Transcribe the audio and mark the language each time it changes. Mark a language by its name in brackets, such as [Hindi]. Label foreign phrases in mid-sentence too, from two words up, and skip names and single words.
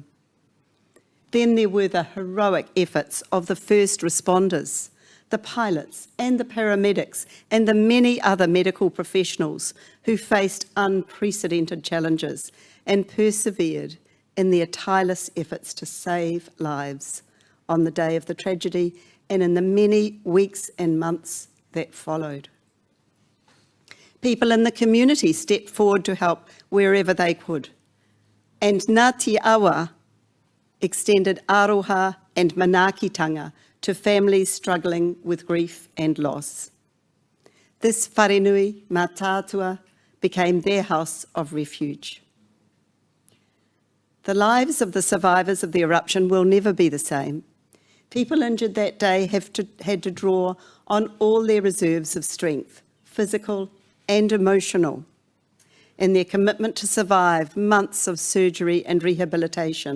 [English] Then there were the heroic efforts of the first responders, the pilots and the paramedics and the many other medical professionals who faced unprecedented challenges and persevered in their tireless efforts to save lives on the day of the tragedy and in the many weeks and months that followed. People in the community stepped forward to help wherever they could. And Ngāti Awa extended aroha and manaakitanga to families struggling with grief and loss. This wharenui, Mā Tātua, became their house of refuge. The lives of the survivors of the eruption will never be the same. People injured that day had to draw on all their reserves of strength, physical and emotional, in their commitment to survive months of surgery and rehabilitation.